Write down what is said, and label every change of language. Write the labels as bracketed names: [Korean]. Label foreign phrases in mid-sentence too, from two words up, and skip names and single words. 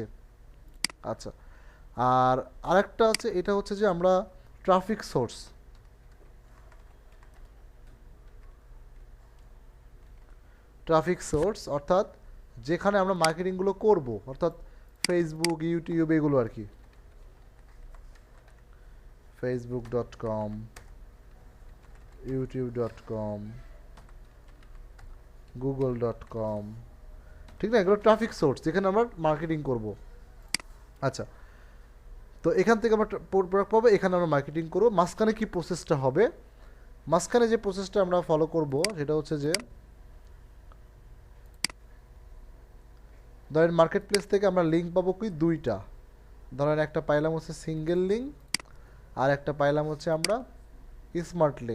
[Bangla] আচ্ছা, আর আরেকটা আছে, এটা হচ্ছে যে আমরা [English] traffic source. traffic source [Bangla] অর্থাৎ যেখানে আমরা মার্কেটিংগুলো করব, অর্থাৎ ফেসবুক, ইউটিউব, এগুলো আর কি। facebook.com, youtube.com, google.com, ঠিক না? এগুলো [English] traffic source [Bangla] যেখানে আমরা মার্কেটিং করব। আচ্ছা, তো এখান থেকে আমরা প্রোডাক্ট পাবো, এখানে আমরা মার্কেটিং করব। মাঝখানে কি প্রসেসটা হবে, মাঝখানে যে প্রসেসটা আমরা ফলো করব সেটা হচ্ছে যে ধরেন [English] market place [Bangla] থেকে আমরা লিঙ্ক পাবো কি দুইটা, ধরেন একটা পাইলাম হচ্ছে [English] single link, [Bangla] আর একটা পাইলাম হচ্ছে আমরা [English] smart link.